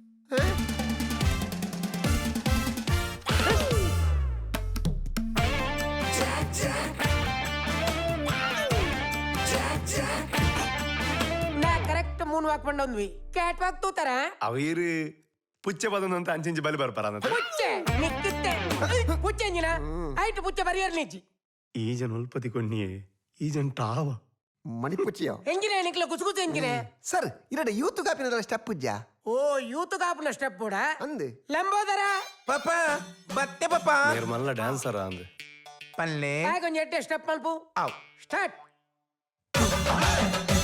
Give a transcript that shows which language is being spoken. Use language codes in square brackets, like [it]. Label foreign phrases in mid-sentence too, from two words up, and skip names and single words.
[tcy] ನಾ [en] correct moon walk [tcy] ಬಂದೊಂದ್ವಿ [en] cat walk [tcy] ತೂತಾರ ಅವೀರು ಪುಚ್ಚ ಪದಂತ ಅಂಚಿ ಬಲಿ ಬರ್ಪಾರ ಪುಚ್ಚೆ ನಿಕ್ಕುತ್ತೆ ಪುಚ್ಚೆ ಎಂಜಿನ ಐಟ್ ಪುಚ್ಚೆ ಬರಿಯರ್ ನಿಜ್ಜಿ ಈಜನ್ ಉಲ್ಪತಿ ಕೊನ್ನಿಯೇ ಈಜನ್ ಟಾವ മണിപ്പൂച്ചിയോ ಎಂಜಿನ ನಿಕ್ಲ ಕುಸುಕುಸು ಎಂಜಿನ സർ ഇരടെ യൂത്ത് കാപ്പിനുള്ള സ്റ്റെപ്പ് ഉജ്ജാ ಓ ಯೂತ್ ಕಾಪುನ ಸ್ಟೆಪ್ ಕೂಡ ಅಂದ್ ಲಂಬೋದರ ಪಾಪ ಮತ್ತೆ ಪಾಪ ನೀರ್ ಮಲ್ಲ ಡ್ಯಾನ್ಸರ ಅಂದ್ ಪಲ್ಲೆ ಕೊಂಚ ಎಟ್ಟೆ ಸ್ಟೆಪ್ ಮಲ್ಪು ಆವ್ ಸ್ಟಾರ್ಟ್